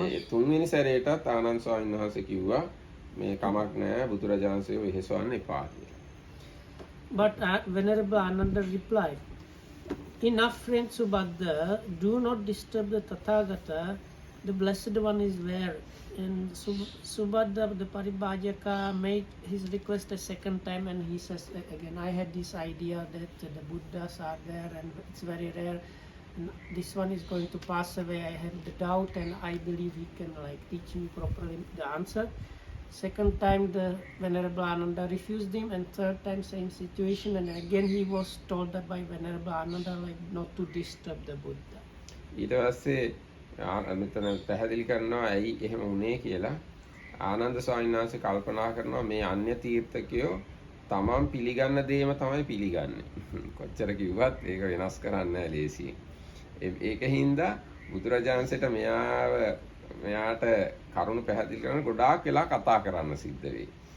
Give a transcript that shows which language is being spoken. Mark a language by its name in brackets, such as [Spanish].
[Sinhala] තුන්වෙනි සැරේටත් ආනන්ද ස්වාමීන් වහන්සේ කිව්වා මේ කමක් නෑ බුදුරජාණන්සේ වෙහෙසවන්න එපා කියලා. [English] But Venerable Ananda replied, enough friend Subhadra, do not disturb the Tathagata, the Blessed One is there. And Subhadra, the Paribhajaka, made his request a second time and he says again, I had this idea that the Buddhas are there and it's very rare. And this one is going to pass away. I have the doubt and I believe he can teach me properly the answer. Second time the Venerable Ananda refused him and third time same situation and again he was told that by Venerable Ananda not to disturb the Buddha. [Sinhala] ඊට පස්සේ මෙතන පැහැදිලි කරනවා ඇයි එහෙම වුනේ කියලා. ආනන්ද ස්වාමීන් වහන්සේ කල්පනා කරනවා මේ අන්‍ය තීර්ථකයෝ තමන් පිළිගන්න දේම තමයි පිළිගන්නේ. කොච්චර කිව්වත් ඒක වෙනස් කරන්න නැහැ ලේසියෙන්. ඒක හින්දා බුදුරජාණන්සේට මෙයාට කරුණ පැහැදිලි කරන ගොඩාක් වෙලා කතා කරන්න සිද්ධ වෙයි.